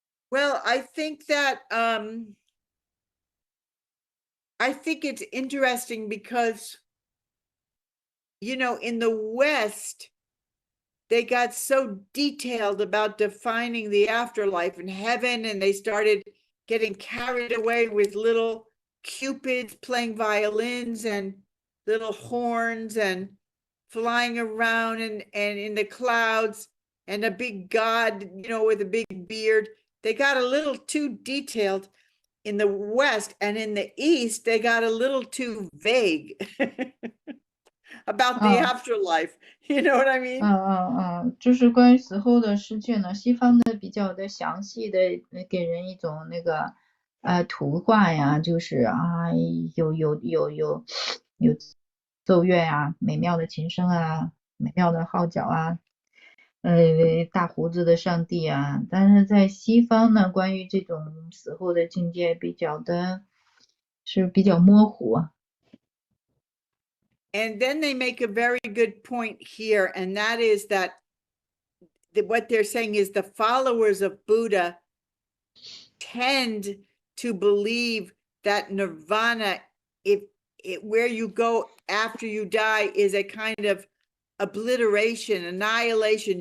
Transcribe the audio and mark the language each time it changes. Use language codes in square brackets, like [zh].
[en] Well, I think that I think it's interesting because, you know, in the West, they got so detailed about defining the afterlife and heaven, and they started getting carried away with little cupids playing violins and little horns and flying around and in the clouds and a big god, you know, with a big beard. They got a little too detailed in the West, and in the East, they got a little too vague about the afterlife. You know what I mean? [zh] 就是关于死后的世界呢，西方的比较的详细的给人一种那个图画呀，就是有奏乐啊，美妙的琴声啊，美妙的号角啊，大胡子的上帝啊，但是在西方呢，关于这种死后的境界比较模糊。 [en] And then they make a very good point here, and that is that what they're saying is the followers of Buddha tend to believe that nirvana, where you go after you die, is a kind of obliteration, annihilation.